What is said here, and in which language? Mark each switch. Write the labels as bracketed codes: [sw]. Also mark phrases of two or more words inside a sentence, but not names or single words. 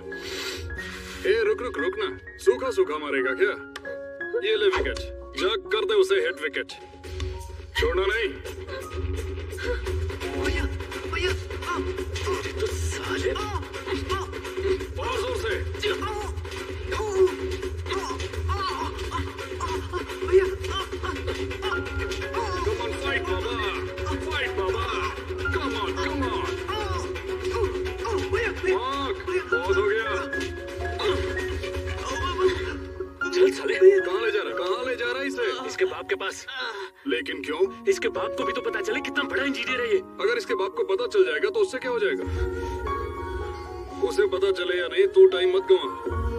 [hi] ए रुक रुक रुक ना, सूखा सूखा मारेगा क्या? ये ले विकेट, जग कर दे उसे [en] hit wicket. [hi] छोड़ना नहीं। तेरे तो साले। और जोर से। [en] Come on, fight, Baba. Fight, Baba. Come on, come on. Mark, [hi] बहुत हो गया। चल साले। कहाँ ले जा रहा है? कहाँ ले जा रहा है इसे? इसके बाप के पास। लेकिन क्यों? इसके बाप को भी तो पता चले कितना बड़ा इंजीनियर है ये। अगर इसके बाप को पता चल जाएगा तो उससे क्या हो जाएगा? उसे पता चले या नहीं, तू टाइम मत गवा।